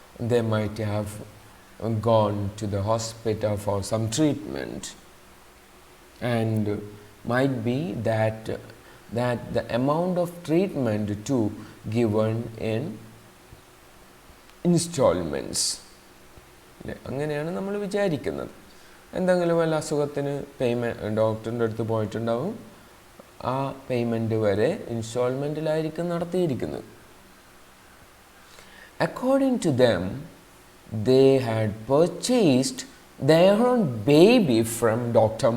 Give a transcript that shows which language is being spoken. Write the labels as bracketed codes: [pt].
[en] They might have gone to the hospital for some treatment, and might be that the amount of treatment too given in installments. [ml] അങ്ങനെയാണ് നമ്മൾ വിചാരിക്കുന്നത്. എന്തെങ്കിലും വല്ല അസുഖത്തിന് ഡോക്ടറിൻ്റെ അടുത്ത് പോയിട്ടുണ്ടാവും, ആ പേയ്മെൻറ്റ് വരെ ഇൻസ്റ്റാൾമെൻറ്റിലായിരിക്കും നടത്തിയിരിക്കുന്നത്. [en] According to them, they had purchased their own baby from Dr.